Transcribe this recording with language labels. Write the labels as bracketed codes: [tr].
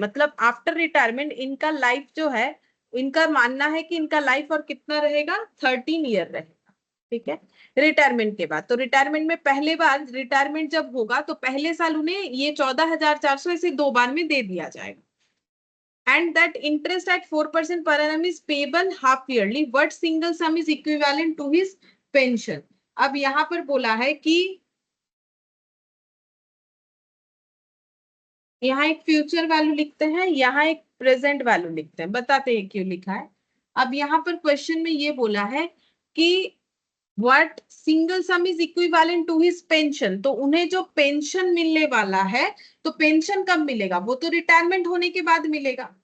[hi] मतलब after retirement इनका life जो है, इनका मानना है कि इनका लाइफ और कितना रहेगा, 13 ईयर रहेगा। ठीक है, रिटायरमेंट के बाद, तो रिटायरमेंट में पहले बार रिटायरमेंट जब होगा तो पहले साल उन्हें ये 14,400 इसे 2 बार में दे दिया जाएगा। [en] and that interest at 4% per annum is payable half yearly. What single sum is equivalent to his pension? [hi] अब यहां पर बोला है कि यहाँ एक फ्यूचर वैल्यू लिखते हैं, यहाँ एक प्रेजेंट वैल्यू लिखते हैं, बताते हैं क्यों लिखा है। अब यहाँ पर क्वेश्चन में ये बोला है कि [en] what single sum is equivalent to his pension, [hi] तो उन्हें जो पेंशन मिलने वाला है, तो पेंशन कब मिलेगा, वो तो रिटायरमेंट होने के बाद मिलेगा।